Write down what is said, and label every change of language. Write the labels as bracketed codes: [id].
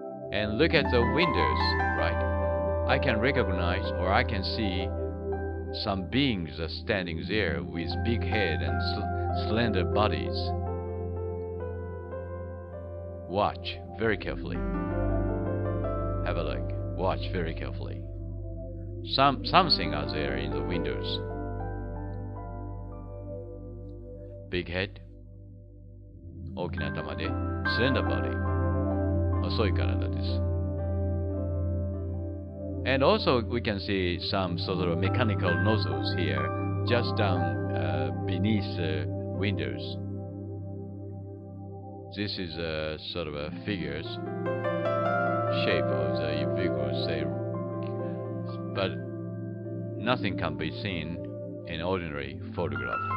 [en] And look at the windows, right? I can recognize, or I can see some beings are standing there with big head and slender bodies. Watch very carefully. Have a look. Watch very carefully. Something are there in the windows. Big head, [ja] 大きな頭で [en] slender body, [ja] 細い体です。 [en] And also we can see some sort of mechanical nozzles here, just down beneath the windows. This is a sort of a figures shape of the vehicles, but nothing can be seen in ordinary photograph.